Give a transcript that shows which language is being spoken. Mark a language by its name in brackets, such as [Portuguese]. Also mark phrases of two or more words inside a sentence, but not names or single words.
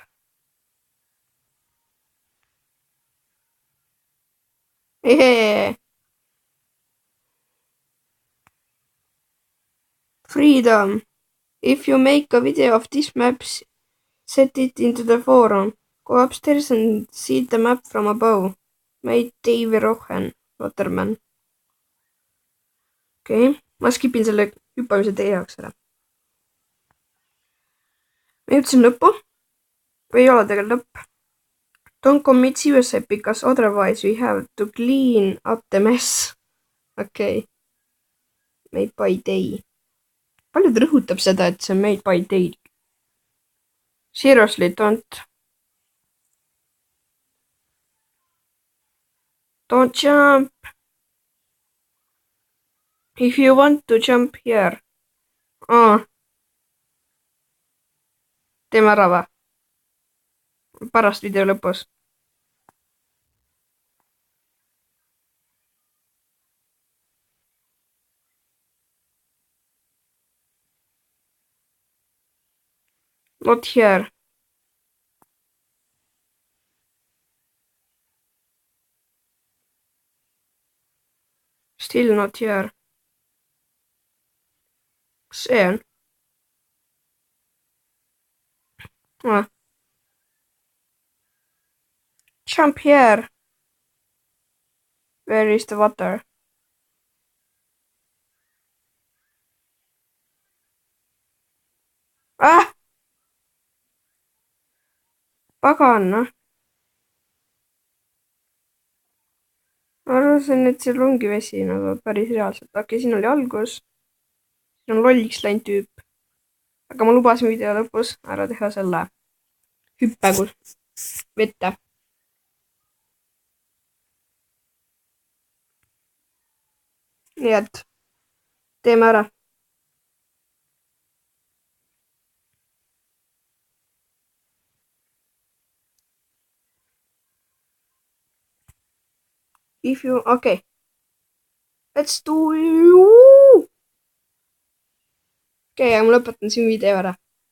[English] Yeah. Freedom. If you make a video of this map, set it into the forum. Go upstairs and see the map from above. Made Dave Rohan, Waterman. Okei. [Estonian] Ma skipin selle hüppamise teie jaoks ära. Ma jõudsin lõppu. Või ei ole tegelikult lõpp. [English] Don't commit suicide because otherwise we have to clean up the mess. Okei. Made by day. [Estonian] Palju ta rõhutab seda, et see on [English] made by day? Seriously, don't jump. If you want to jump here. [Estonian] Teeme ära või? Pärast video lõpus. [English] Not here. Still not here. [Estonian] See on. [English] Jump here. Where is the water? Ah! [Estonian] Pagan, noh. Ma arvasin, et seal ongi vesi nagu päris reaalselt. Okei, siin oli algus. Siin on lolliks läinud tüüp. Aga ma lubasin video lõpus ära teha selle hüppe vette. Nii et teeme ära. [English] If you, okei. Let's do you. [Estonian] Okei, ma lõpetan siin video ära.